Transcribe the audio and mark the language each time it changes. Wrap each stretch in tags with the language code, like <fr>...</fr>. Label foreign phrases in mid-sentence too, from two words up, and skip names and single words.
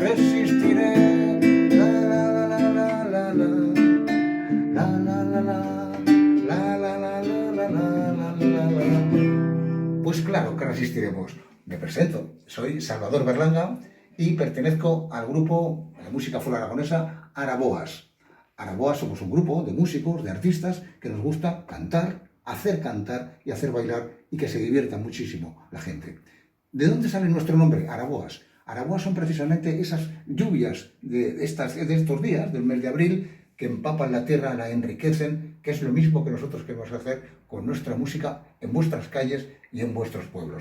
<es>Resistiré, la la la la la la, la la la la, la la la la la la la. Pues claro que resistiremos. Me presento, soy Salvador Berlanga y pertenezco al grupo de música folk aragonesa Araboas. Araboas somos un grupo de músicos, de artistas que nos gusta cantar, hacer cantar y hacer bailar y que se divierta muchísimo la gente. ¿De dónde sale nuestro nombre? Araboas. Araboas son precisamente esas lluvias de estos días, del mes de abril, que empapan la tierra, la enriquecen, que es lo mismo que nosotros queremos hacer con nuestra música en vuestras calles y en vuestros pueblos.</es>